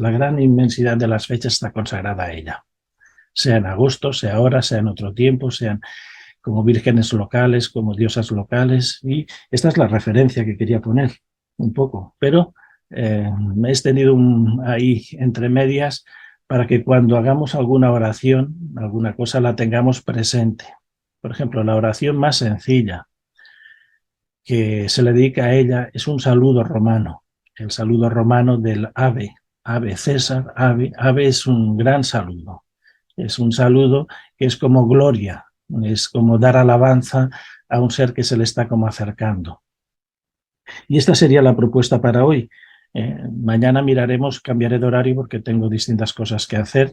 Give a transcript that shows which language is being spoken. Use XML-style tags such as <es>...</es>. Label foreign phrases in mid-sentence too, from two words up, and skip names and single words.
<es>La gran inmensidad de las fechas está consagrada a ella, sea en agosto, sea ahora, sea en otro tiempo, sean como vírgenes locales, como diosas locales, y esta es la referencia que quería poner un poco, pero me he extendido ahí entre medias para que cuando hagamos alguna oración, alguna cosa, la tengamos presente. Por ejemplo, la oración más sencilla que se le dedica a ella es un saludo romano, el saludo romano del ave, ave César, ave, ave es un gran saludo, es un saludo que es como gloria, es como dar alabanza a un ser que se le está como acercando. Y esta sería la propuesta para hoy. Mañana miraremos, cambiaré de horario porque tengo distintas cosas que hacer.</es>